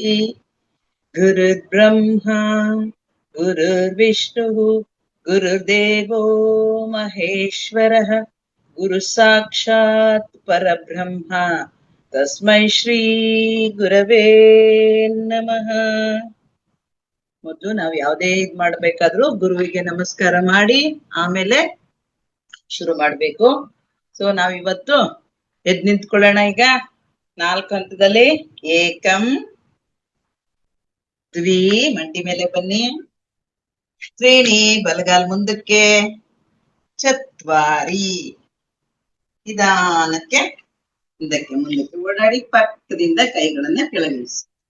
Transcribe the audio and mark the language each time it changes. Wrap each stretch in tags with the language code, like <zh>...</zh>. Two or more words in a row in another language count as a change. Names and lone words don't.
<sa>गुरुर्ब्रह्मा गुरुर्विष्णुः गुरुर्देवो महेश्वरः गुरु साक्षात् परब्रह्म तस्मै ಶ್ರೀ ಗುರವೇ ನಮಃ.</sa> <kn>ಮೊದಲು ನಾವು ಯಾವುದೇ ಇದ್ ಮಾಡ್ಬೇಕಾದ್ರೂ ಗುರುವಿಗೆ ನಮಸ್ಕಾರ ಮಾಡಿ ಆಮೇಲೆ ಶುರು ಮಾಡ್ಬೇಕು. ಸೊ ನಾವಿವತ್ತು ಎದ್ ನಿಂತ್ಕೊಳ್ಳೋಣ. ಈಗ 4 ಹಂತದಲ್ಲಿ ಏಕಂ, ದ್ವಿ, ಮಂಡಿ ಮೇಲೆ ಬನ್ನಿ, ತ್ರೀಣಿ, ಬಲಗಾಲ್ ಮುಂದಕ್ಕೆ, ಚತ್ವಾರಿ, ನಿಧಾನಕ್ಕೆ ಹಿಂದಕ್ಕೆ ಮುಂದಕ್ಕೆ ಓಡಾಡಿ ಪಕ್ಕದಿಂದ ಕೈಗಳನ್ನ ಕೆಳಗಿಳಿಸಿ.</kn>